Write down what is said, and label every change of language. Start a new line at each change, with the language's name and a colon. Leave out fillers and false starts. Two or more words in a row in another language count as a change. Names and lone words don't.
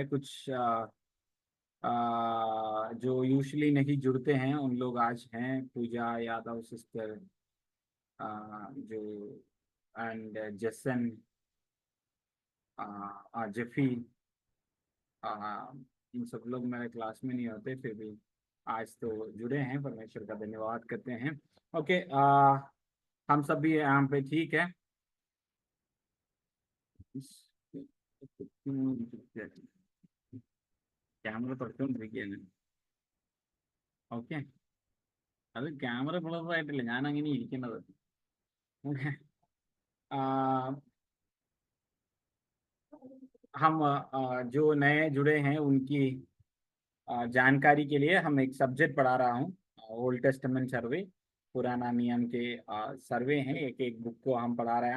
Hindi: कुछ जो यूजुअली नहीं जुड़ते हैं उन लोग आज हैं, पूजा यादव सिस्टर, जो एंड जसन, जेफी, इन सब लोग मेरे क्लास में नहीं होते, फिर भी आज तो जुड़े हैं, परमेश्वर का धन्यवाद करते हैं। ओके, हम सब भी यहाँ पे ठीक है।
Malayalam: ക്യാമറ തുറച്ചുകൊണ്ടിരിക്കുകയാണ്. ഓക്കെ, അത് ക്യാമറ ബ്ലർ ആയിട്ടില്ല, ഞാൻ അങ്ങനെ ഇരിക്കുന്നത്.
Hindi: हम जो नए जुड़े हैं उनकी जानकारी के लिए हम एक सब्जेक्ट पढ़ा रहा हूँ,
English: Old Testament survey.
Hindi: पुराना नियम के सर्वे हैं, एक एक बुक को हम पढ़ा रहे हैं।